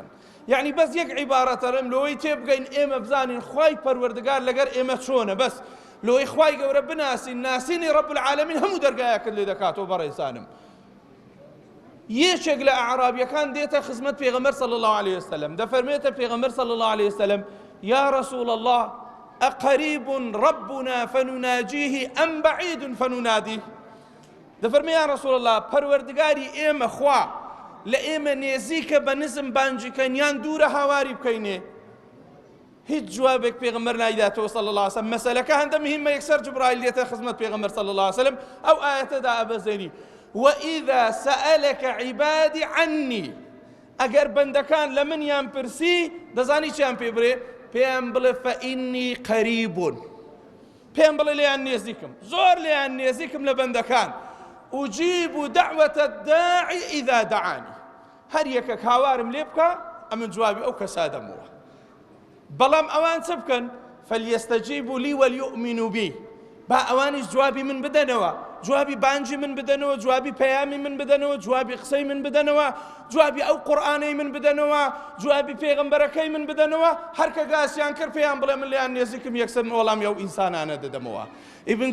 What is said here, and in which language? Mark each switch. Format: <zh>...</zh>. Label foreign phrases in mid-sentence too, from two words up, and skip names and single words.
<ckb>یعنی بەس یەک عیبارەتەرم لەوەی تێبگەین ئێمە بزانین خوای پەروەردگار لەگەر ئێمە چۆنە، بەس لەوەی خوای گەورە بناسین، ناسینی</ckb> <ar>ڕەب العالەمین</ar> <ckb>هەموو دەرگایەکەت لێ دەکاتەوە. بەڕێزانم یەکێک لە ئەعرابیەکان دێتە خزمەت پێغەمبەر</ckb> <ar>صلی الله عليه وسلم،</ar> <ckb>دەفەرمێتە پێغەمبەر</ckb> <ar>صلی الله عليه وسلم یا رسول الله أقريب ربنا فنناجيه أم بعيد فنناديه.</ar> <ckb>دەفەرمێ</ckb> <ar>یا رسول الله</ar> <ckb>پەروەردگاری ئێمە خوا لە ئێمە نێزیکە بە نزم بانجیکەین یان دوورە هاواری بکەینێ هیچ جوابێک پێغەمبەر نایداتەوە</ckb> <ar>صلی الله علیه وسلم</ar> <ckb>مەسەلەکە هەندە مهمە یەکسەر جبرائیل دێتە خزمەت پێغەمبەر</ckb> <ar>صلی الله علیه وسلم</ar> <ckb>ئەو ئاەتەدا ئەبەزێنی</ckb> <ar>وإذا سألك عبادي عني</ar> <ckb>ئەگەر بەندەکان لە منیان پرسی دەزانی چیان پێ بڵێ پێیان بڵێ</ckb> <ar>فإني قریب</ar> <ckb>پێیان بڵێ لێیان نێزیکم زۆر لێیان نێزیکم لە بەندەکان</ckb> <ar>أجيب دعوة الداعي إذا دعاني</ar> <ckb>هەر یەکێک هاوارم لێ بکە ئەمن جوابی ئەو کەسا دەمەوە بەڵام ئەوان چ بکەن</ckb> <ar>فليستجيبوا لي وليؤمنوا بي</ar> <ckb>با ئەوانیش جوابی من بدەنەوە جوابی بانجی من بدەنەوە جوابی پەیامی من بدەنەوە جوابی قسەی من بدەنەوە جوابی ئەو قورئانەی من بدەنەوە جوابی پێغەمبەرەکەی من بدەنەوە هەر کە گاسیان کرد پێیان بڵێ من لێیان نێزیکم یەکسەر وەڵامی ئەو ئینسانانە دەدەمەوە ئیبن</ckb>